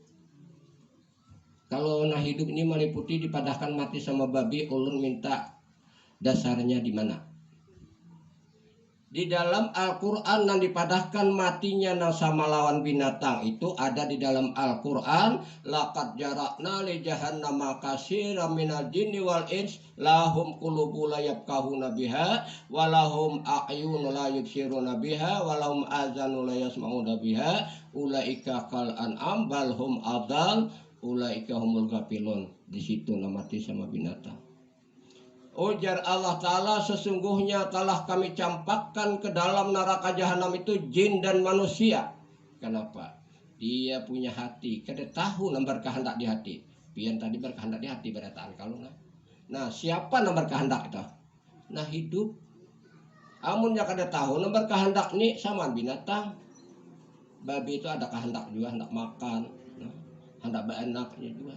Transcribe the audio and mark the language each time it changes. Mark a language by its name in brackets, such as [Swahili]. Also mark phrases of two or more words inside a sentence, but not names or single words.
[Banjar] Kalau nah hidup ini meliputi dipadahkan mati sama babi, ulun minta dasarnya di mana? Di dalam Al-Quran yang dipadahkan matinya nang sama lawan binatang itu ada di dalam Al-Quran. [Arabic] لقد ذرأنا لجهنم كثيرا من الجن والإنس لهم قلوب لا يفقهون بها ولهم أعين لا يبصرون بها ولهم آذان لا يسمعون بها أولئك كالأنعام بل هم أضل أولئك هم الغافلون. [Banjar] Di situ nama mati sama binatang. Ujar Allah Ta'ala, sesungguhnya telah kami campakkan ke dalam neraka jahanam itu jin dan manusia. Kenapa? Dia punya hati. Kada tahu nomor kehendak di hati. Pian tadi berkehendak di hati berataan kalau nah siapa nomor kehendak itu? Nah hidup. Amunnya kada tahu nomor kehendak ini sama binatang. Babi itu ada kehendak juga, hendak makan, hendak berenaknya juga.